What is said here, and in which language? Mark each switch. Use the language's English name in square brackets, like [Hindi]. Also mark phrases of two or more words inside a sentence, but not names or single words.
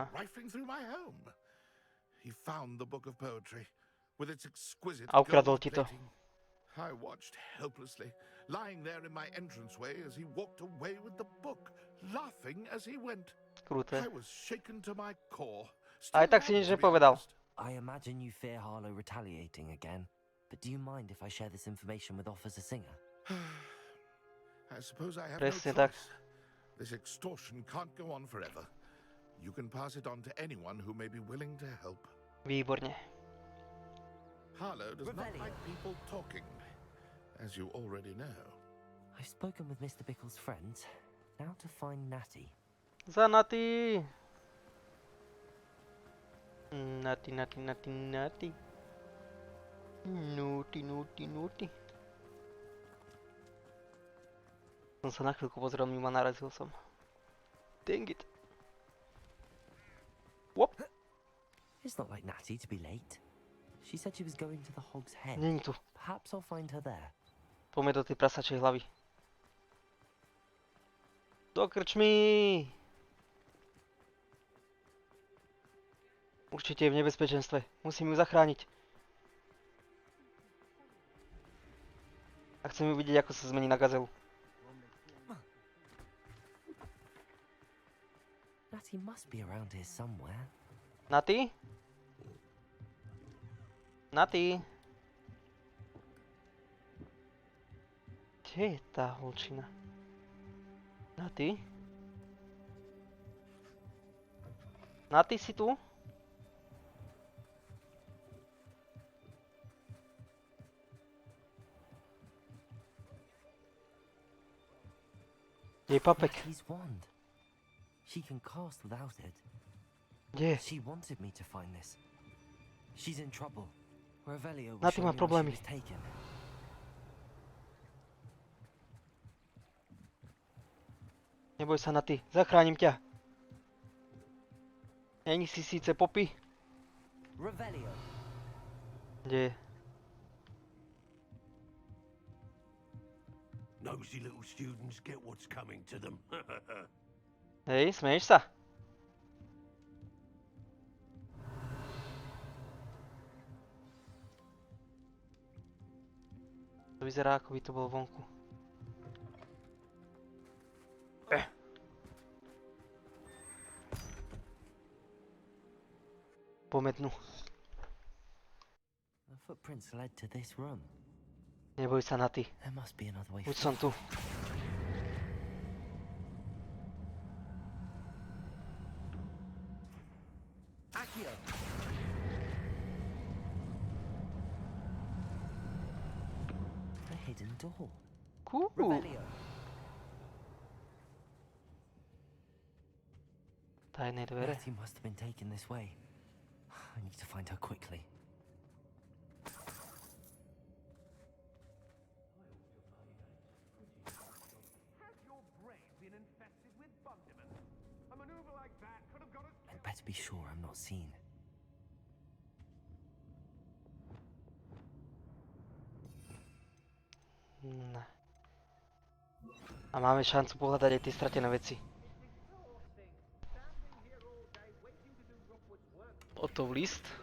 [English] was rifling through my home. He found the book of poetry with its exquisite [Slovak] A ukradol [English] gold [Slovak] ti to. [English] plating. I watched helplessly, lying there in my entranceway as he walked away with the book, laughing as he went. [Slovak] Kruté. [English] I was shaken to my core. [Slovak] Aj [English] Still [Slovak] tak si [English] am, [Slovak] nič [English] to be [Slovak] nepovedal. [English] honest. I imagine you fear Harlow retaliating again, but do you mind if I share this information with Officer Singer? I suppose I have [Slovak] Presne [English] no [Slovak] tak. [English] choice. This extortion can't go on forever. You can pass it on to anyone who may be willing to help. [Slovak] Výborne. [English] Harlow does not Rebellion. like people talking, as you already know. I've spoken with Mr. Bickle's friends. Now to find Natty. [Slovak] Za Naty. Naty, Naty, Naty, Naty. Nuty, nuty, nuty. Som sa na chvíľku pozrel mimo, narazil som. [English] Dang it. Whoop. It's not like Natty to be late. She said she was going to the Hog's Head. [Slovak] Není tu. [English] Perhaps I'll find her there. [Slovak] Poďme do tej prasačej hlavy. Do krčmy! Určite je v nebezpečenstve. Musím ju zachrániť. A chcem ju vidieť, ako sa zmení na gazelu. [English] Natty must be around here somewhere. [Slovak] Naty? Naty? Kde je tá holčina? Naty? Naty, si tu? Kde je papek? [English] Natty's wand. She can cast without it. [Slovak] Kde je? [English] She wanted me to find this. She's in trouble. Revelio was [Slovak] Natty má [English] showing me where she [Slovak] problémy. [English] was taken. [Slovak] Neboj sa, Naty, zachránim ťa. Není si síce Poppy? Revelio. Kde je? [English] Nosy little students get what's coming to them. [Slovak] Hej, smeješ sa? To vyzerá, ako by to bolo vonku. Pometnú. [English] The footprints led to this room. [Slovak] Neboj sa, Naty. [English] There must be another way. [Slovak] Buď som tu. [English] Accio. A hidden door. Cool. Revelio. [Slovak] Tajné dvere. [English] Letty must have been taken this way. I need to find her quickly. I'd better be sure I'm not seen. [Slovak] A máme šancu pohľadať aj tie stratené veci. Otov list.